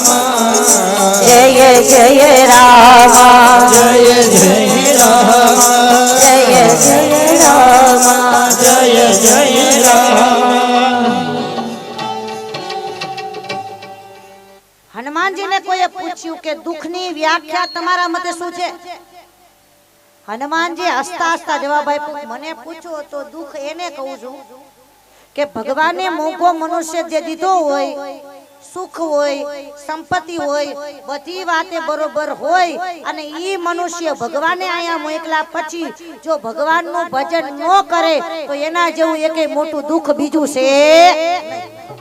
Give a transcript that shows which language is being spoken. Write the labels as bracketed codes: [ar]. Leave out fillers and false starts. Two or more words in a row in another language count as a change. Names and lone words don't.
[hi] जय जय राम, जय जय राम, जय जय राम, जय जय राम। [gu] હનુમાનજી ને કોઈ पूछ्યું કે દુઃખની વ્યાખ્યા તમારા મતે શું છે? હનુમાનજી હસતા હસતા જવાબ આપ્યો, મને પૂછો તો દુઃખ એને કહું છું કે ભગવાને મોંઘો મનુષ્ય જે દીધો હોય, સુખ હોય, સંપત્તિ હોય, બધી વાતે બરોબર હોય અને ઈ મનુષ્ય ભગવાને આયા મોકલા પછી જો ભગવાનનું ભજન ન કરે તો એના જેવું એકે મોટું દુઃખ બીજું છે નહીં।